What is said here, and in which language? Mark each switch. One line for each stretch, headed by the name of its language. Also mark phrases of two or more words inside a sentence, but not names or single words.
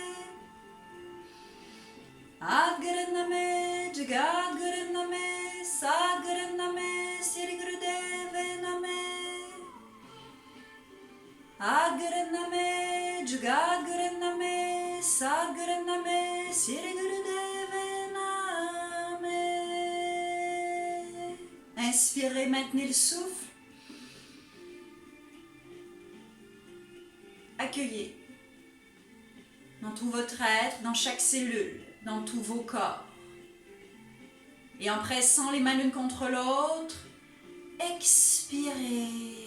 Sanskrit: Adguru Name, Jagadguru Name, Sadguru Name, Sri Gurudev Name. Adguru Name, Jagadguru Name, Sadguru Name, Sri Gurudev Name.
French: Inspirez, maintenez le souffle. Accueillez dans tout votre être, dans chaque cellule, dans tous vos corps. Et en pressant les mains l'une contre l'autre, expirez.